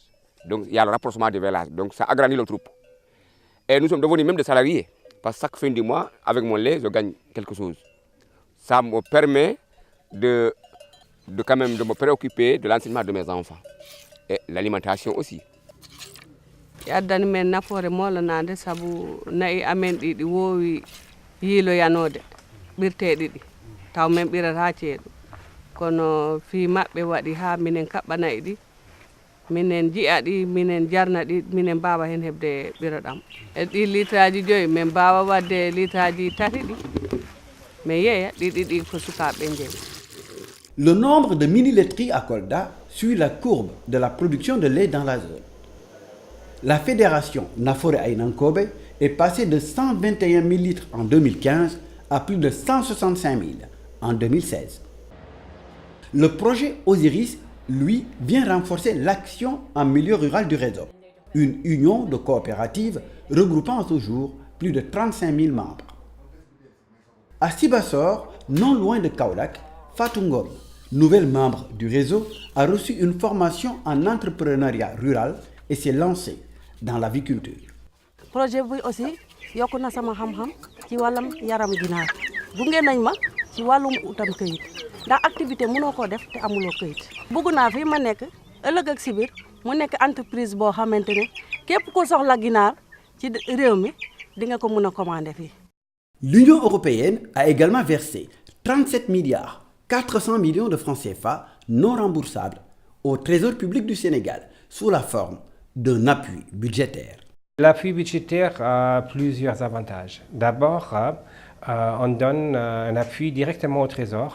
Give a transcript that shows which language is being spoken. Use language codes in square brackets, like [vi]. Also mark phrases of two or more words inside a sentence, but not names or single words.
[fr] Donc il y a le rapprochement des villages, donc ça agrandit le troupe. Et nous sommes devenus même des salariés, parce que chaque fin du mois, avec mon lait, je gagne quelque chose. Ça me permet quand même de me préoccuper de l'enseignement de mes enfants et l'alimentation aussi. [ff] Addani men nafoore molanade sabu nayi amen ɗiɗi woowi yiiloyanode ɓirteɗe ɗi taw men ɓirata ceeɗu kono fi maɓɓe waɗi ha minen kaɓɓa nayi ɗi minen jiya ɗi minen jarna ɗi minen mbawa hen heɓde ɓiroɗam e ɗi litraji 5 min mbawa wadde litraji 3 ɗi mais yeeya ɗiɗi ɗi ko sukaɓe jeeyi. [fr] Le nombre de mini-laiteries à Kolda suit la courbe de la production de lait dans la zone. La fédération Nafore Ainankobe est passée de 121 000 litres en 2015 à plus de 165 000 en 2016. Le projet Osiris, lui, vient renforcer l'action en milieu rural du réseau, une union de coopératives regroupant à ce jour plus de 35 000 membres. À Sibassor, non loin de Kaolack, Fatou Ngom, nouvelle membre du réseau, a reçu une formation en entrepreneuriat rural et s'est lancée dans l'aviculture. [wo] Projet bi aussi yokku na sama xam-xam ci wàllum yaram ginaar gunge nañ ma ci wàllum utam këyit ndax activité mënoo koo def te amuloo këyit. Bëgg naa fi ma nekk ëllëg ak si biir mu nekk entreprise boo xamante ne képp ku soxla ginaar ci réew mi di nga ko mën a commander fii. [fr] L'Union européenne a également versé 37 milliards 400 millions de francs CFA non remboursables au Trésor public du Sénégal sous la forme d'un appui budgétaire. L'appui budgétaire a plusieurs avantages. D'abord, on donne un appui directement au Trésor.